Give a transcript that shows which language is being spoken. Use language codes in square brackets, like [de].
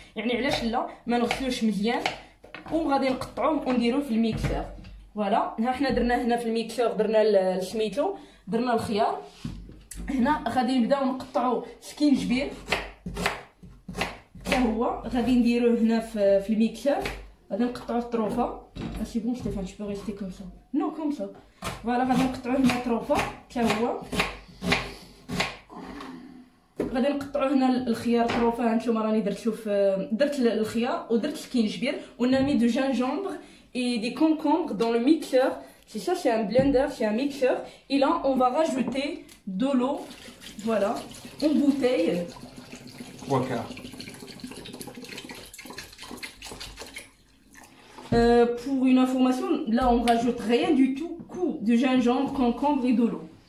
[ar] يعني علاش لا ما نغسلوش مزيان وغادي نقطعوه ونديروه في الميكسور. فوالا ها حنا درناه هنا في الميكسور درنا سميتو درنا الخيار. هنا غادي نبداو نقطعوا سكينجبير حتى هو غادي نديروه هنا في الميكسور. غادي نقطعوا الطروفه. [fr] سي بون ستيفان tu peux rester comme ça non comme ça. [ar] فوالا غادي نقطعوا هنا الطروفه حتى هو. غادي نقطعوا هنا الخيار طروفه. هانتوما راني درت الخيار ودرت سكينجبير [fr] ونامي دو جينجامبر et des concombres dans le mixeur. C'est ça, c'est un blender, c'est un mixeur. Et là, on va rajouter de l'eau, voilà, en bouteille. 3/4. Pour une information, là, on rajoute rien du tout, coup de gingembre, concombre et de l'eau.